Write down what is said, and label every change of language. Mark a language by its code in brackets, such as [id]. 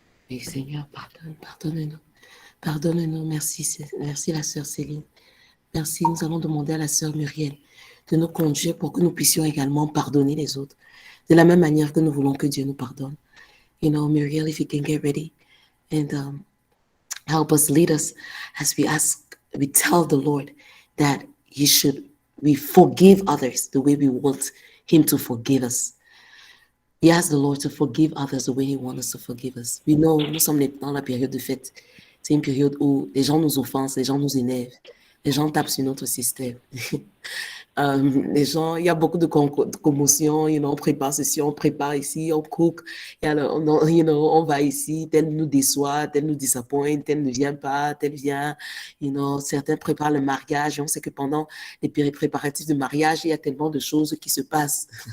[fr] Oui, Seigneur, pardonne-nous. Pardonne-nous. Merci la sœur Céline. Merci. Nous allons demander à la sœur Muriel de nous conduire pour que nous puissions également pardonner les autres. De la même manière que nous voulons que Dieu nous pardonne. [en] You know, Muriel, if you can get ready and help us, lead us as we tell the Lord that we forgive others the way we want Him to forgive us. We ask the Lord to forgive others the way He wants us to forgive us. [fr] We know, nous sommes dans la période de fête. C'est une période où les gens nous offensent, les gens nous énervent, les gens tapent sur notre système. Les gens, il y a beaucoup de commotion, on prépare ceci, on prépare ici, on cook, on va ici, tel nous déçoit, tel nous disappointe, tel ne vient pas, tel vient, certains préparent le mariage, et on sait que pendant les périodes préparatives de mariage, il y a tellement de choses qui se passent.